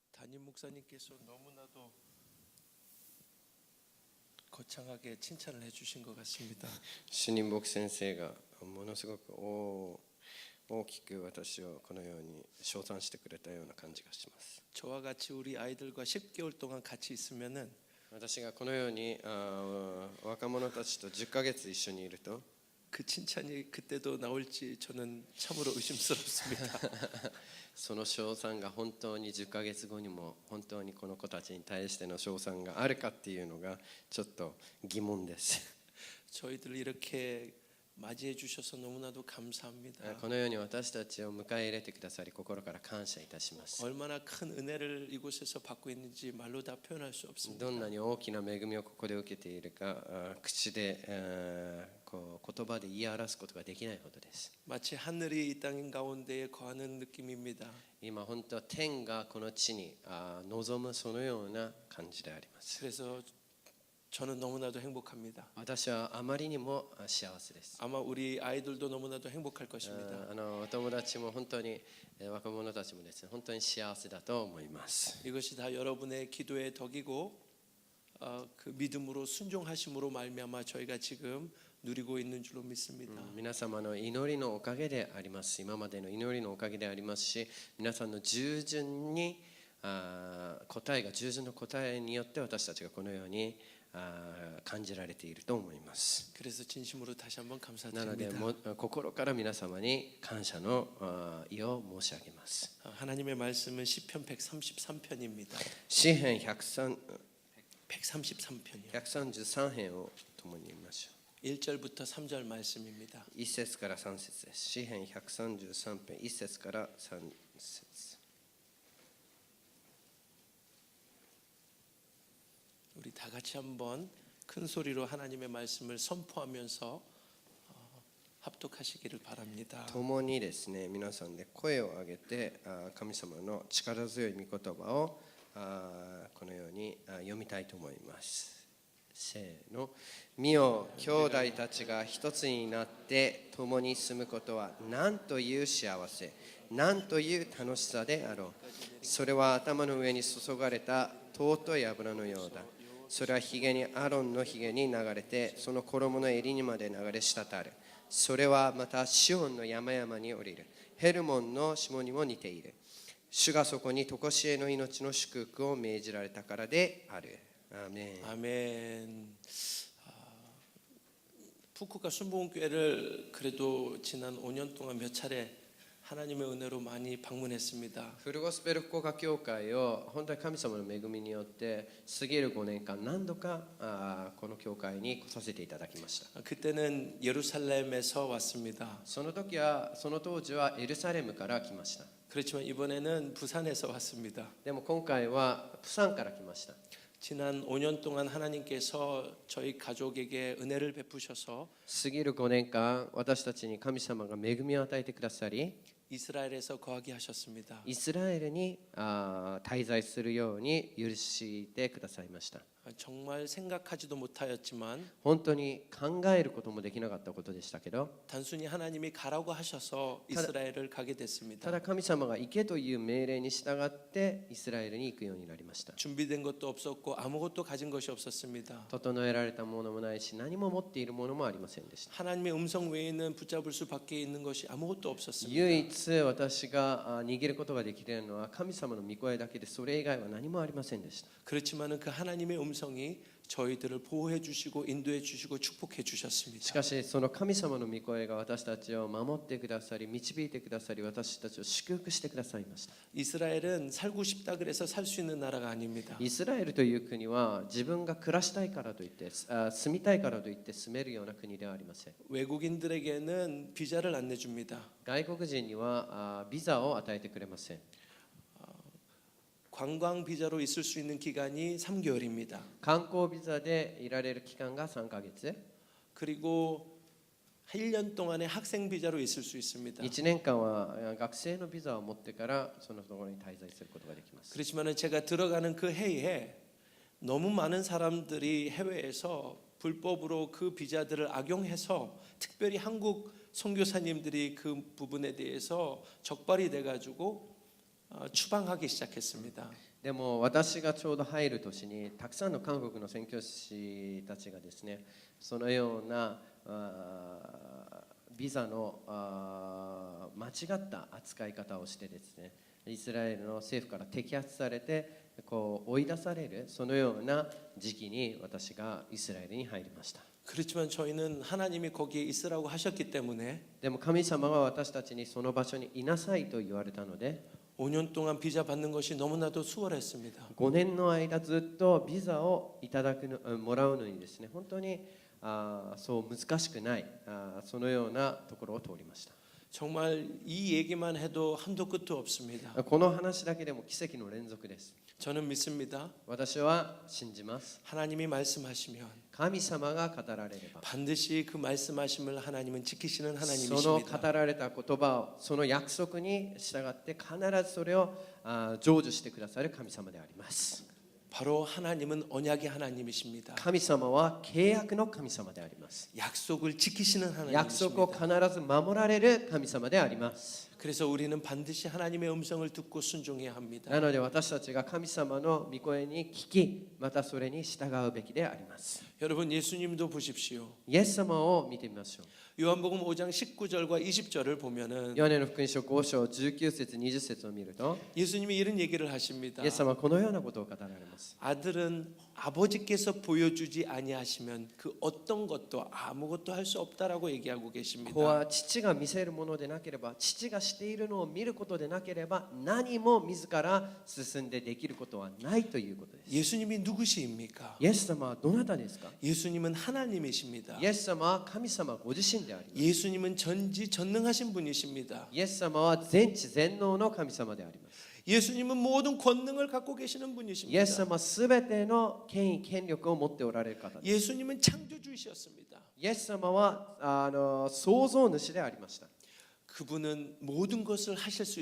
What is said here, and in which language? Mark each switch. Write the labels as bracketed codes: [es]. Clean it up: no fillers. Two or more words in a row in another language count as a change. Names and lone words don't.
[ko] 담임 목사님께서 너무나도 거창하게 칭찬을 해주신 것 같습니다. [ja] 主任牧先生がものすごく大きく私をこのように称賛してくれたような感じがします。 [ko] 저와 같이 우리 아이들과 10개월 동안 같이 있으면은 [ja] 私がこのように若者たちと10ヶ月一緒にいると [ko] 그 칭찬이 그때도 나올지 저는 참으로 의심스럽습니다. [ja] その称賛が本当に10ヶ月後にも本当にこの子たちに対しての称賛があるかっていうのがちょっと疑問です。 [ko] 저희들 이렇게 맞이해 주셔서 너무나도 감사합니다. [ja] このように私たちを迎え入れてくださり心から感謝いたします。 [ko] 얼마나 큰 은혜를 이곳에서 받고 있는지 말로 다 표현할 수 없습니다. [ja] どんなに大きな恵みをここで受けているか口でこう言葉で言い表すことができないほどです。 [ko] 마치 하늘이 이 땅 가운데에 거하는 느낌입니다. [ja] 今本当は天がこの地に望むそのような感じであります。 [ko] 그래서 저는 너무나도 행복합니다. [ja] 私はあまりにも幸せです。 [ko] 아마 우리 아이들도 너무나도 행복할 것입니다. [ja] お友達も本当に若者たちもですね本当に幸せだと思います。 [ko] 이것이 다 여러분의 기도의 덕이고 그 믿음으로 순종하심으로 말미암아 저희가 지금 누리고 있는 줄로 믿습니다. [ja] 皆様の祈りのおかげであります。今までの祈りのおかげでありますし、皆さんの従順に従順の答えによって私たちがこのように感じられていると思います。 [ko] 그래서 진심으로 다시 한번 [ja] なので [ko] 감사드립니다. [ja] 心から皆様に感謝の意を申し上げます。 [ko] 하나님의 말씀은 시편 133편입니다. [ja] 詩編133 [ko] 133편이요. [ja] 編を共に読みましょ [ko] 1절부터 3절 말씀입니다. [ja] う。1節から3節です。詩編133編1節から3節。 [ko] 우리 다 같이 한번 큰 소리로 하나님의 말씀을 선포하면서 합독하시기를 바랍니다. [ja] 共にですね皆さんで声を上げて神様の力強い御言葉をこのように読みたいと思います。せーの。見よ兄弟たちが一つになって共に住むことは何という幸せ、何という楽しさであろう。それは頭の上に注がれた尊い油のようだ。それはひげにアロンのひげに流れてその衣の襟にまで流れ滴る。それはまたシオンの山々に降りるヘルモンの霜にも似ている。主がそこに常しえの命の祝福を命じられたからである。アーメン。 [ko] 아멘. 푸쿠오카 순복음교회를 그래도 지난 5년 동안 몇 차례 하나님의 은혜로 많이 방문했습니다. [ja] フルゴスペル福岡教会を本当に神様の恵みによって過ぎる5年間何度かこの教会に来させていただきました。 [ko] 그때는 예루살렘에서 왔습니다. [ja] その当時はエルサレムから来ました。 [ko] 그렇지만 이번에는 부산에서 왔습니다. [ja] でも今回はプサンから来ました。 [ko] 지난 5년 동안 하나님께서 저희 가족에게 은혜를 베푸셔서 [ja] 過ぎる5年間私たちに神様が恵みを与えてくださり [ko] 이스라엘에서 거하게 하셨습니다. [ja] イスラエルに滞在するように許してくださいました。 [ko] 정말 생각하지도 못하였지만 [ja] 本当に考えることもできなかったことでしたけど [ko] 단순히 하나님이 가라고 하셔서 이스라엘을 가게 됐습니다. [ja] ただ神様が行けという命令に従ってイスラエルに行くようになりました。 [ko] 준비된 것도 없었고 아무것도 가진 것이 없었습니다. [ja] 整えられたものもないし何も持っているものもありませんでした。 [ko] 하나님의 음성 외에는 붙잡을 수 밖에 있는 것이 아무것도 없었습니다. [ja] 唯一私が握ることができるのは神様の御声だけでそれ以外は何もありませんでした。 [ko] 그렇지만은 그 하나님의 음성이 저희들을 보호해 주시고 인도해 주시고 축복해 [ja] し [ko] 주셨습니다. [ja] かしその神様の御声が私たちを守ってくださり導いてくださり私たちを祝福してくださいました。 [ko] 이스라엘은 살고 싶다 그래서 살 수 있는 나라가 아닙니다. [ja] イスラエルという国は自分が暮らしたいからといって住みたいからといって住めるような国ではありません。 [ko] 외국인들에게는 비자를 안 내줍니다. [ja] 外国人にはビザを与えてくれません。 [ko] 관광 비자로 있을 수 있는 기간이 3개월입니다. [ja] 観光ビザでいられる期間が3ヶ月。 [ko] 그리고 1년 동안의 학생 비자로 있을 수 있습니다. [ja] 1 年間は学生のビザを持ってからそのところに滞在することができます。 [ko] 그렇지만은 제가 들어가는 그 해에 너무 많은 사람들이 해외에서 불법으로 그 비자들을 악용해서 특별히 한국 선교사님들이 그 부분에 대해서 적발이 돼 가지고 추방하기 시작했습니다. [ja] でも私がちょうど入る年にたくさんの韓国の宣教師たちがですね、そのようなビザの間違った扱い方をしてですね、イスラエルの政府から摘発されてこう追い出される、そのような時期に私がイスラエルに入りました。 [ko] 그렇지만 저희는 하나님이 거기에 있으라고 하셨기 때문에 [ja] でも神様は私たちにその場所にいなさいと言われたので、 [ko] 5년 동안 비자 받는 것이 너무나도 수월했습니다. [ja] 5 年の間ずっとビザをいただくのもらうのにですね、本当にそう難しくないそのようなところを通りました。 [ko] 정말 이 얘기만 해도 한도 끝도 없습니다. [ja] この話だけでも奇跡の連続です。 [ko] 저는 믿습니다. [ja] 私は信じます。 [ko] 하나님이 말씀하시면 [ja] 神様が語られれば、 [ko] 반드시 그 말씀하심을 하나님은 지키시는 [ja] その [ko] 하나님이십니다. [ja] 語られた言葉を、その約束に従って必ずそれを成就してくださる神様であります。 [ko] 바로 하나님은 언약의 하나님이십니다. [ja] 神様は契約の神様であります。 [ko] 약속을 지키시는 [ja] 約束を [ko] 하나님이십니다. [ja] 必ず守られる神様であります。 [ko] 그래서 우리는 반드시 하나님의 음성을 듣고 순종해야 합니다. [ja] なので私たちが神様の御声に聞き、またそれに従うべきであります。 [ko] 여러분 예수님도 보십시오. [ja] イエス様を見てみましょう。 [ko] 요한복음 5장 19절과 20절을 보면은 [ja] ヨハネの福音書5章19節20節を見ると、 [ko] 예수님이 이런 얘기를 하십니다. [ja] イエス様はこのようなことを語られます。 [ko] 아들은 아버지께서 보여주지 아니하시면 그 어떤 것도 아무것도 할 수 없다라고 얘기하고 [ja] 子 [ko] 계십니다. [ja] は父が見せるものでなければ、父がしているのを見ることでなければ、何も自ら進んでできることはないということです。 [ko] 예수님이 누구시입니까? [ja] イエス様はどなたですか？ [ko] 예수님은 하나님이십니다. [ja] イエス様は神様ご自身であります。 [ko] 예수님은 전지전능하신 분이십니다. [ja] イエス様は全知全能の神様であります。 [ko] 예수님은 모든 권능을 갖고 계시는 [ja] イエ [ko] 분이십니다. [ja] ス様はすべての権威権力を持っておられる方です。 [ko] 예수님은 창조주이셨습니다. [ja] イエス様は創造主でありました。 [ko] 그분은 모든 것을 하실 수